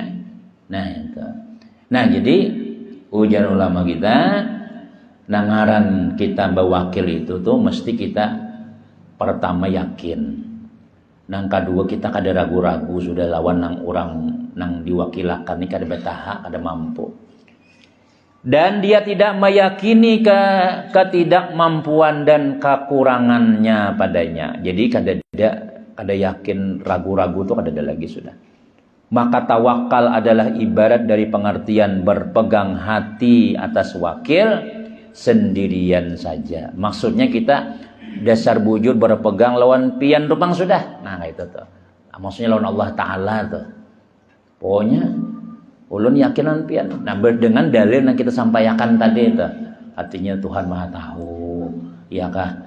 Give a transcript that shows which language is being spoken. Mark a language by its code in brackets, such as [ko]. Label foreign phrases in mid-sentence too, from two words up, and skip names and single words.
[bjn] Nah jadi ujar ulama kita, nangaran kita bawakil itu tuh mesti kita pertama yakin. Nang kedua kita kada ragu-ragu sudah lawan nang orang nang diwakilakan ini kada betaha, kada mampu. [id] Dan dia tidak meyakini ketidakmampuan dan kekurangannya padanya. [bjn] Jadi kada yakin, ragu-ragu itu kada ada lagi sudah. [id] Maka tawakal adalah ibarat dari pengertian berpegang hati atas wakil sendirian saja. [bjn] Maksudnya kita dasar bujur berpegang lawan pian rupang sudah. Nah itu tuh. Maksudnya lawan [ar] الله تعالى [bjn] tuh. Pokoknya ulun yakinan pian. [id] Nah dengan dalil yang kita sampaikan tadi itu, artinya Tuhan Maha Tahu, ya kah?